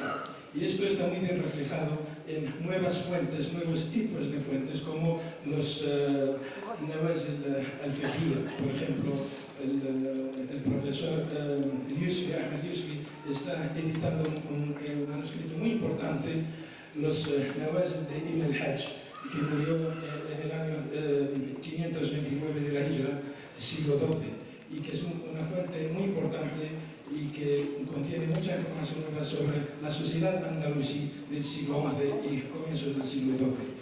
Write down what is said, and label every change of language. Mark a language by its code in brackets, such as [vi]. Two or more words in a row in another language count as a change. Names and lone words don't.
[es] Y esto está muy bien reflejado en nuevas fuentes, nuevos tipos de fuentes, como los Nawazil al-Fiqhiyya. Por ejemplo, el profesor Ahmed Yusfi está editando un manuscrito muy importante, los Nawazil de Ibn al-Hajj, que murió en el año 529 de la Hijra, siglo XII, y que es una fuente muy importante y que contiene mucha información sobre la sociedad andalusí del siglo XI y comienzos del siglo XII.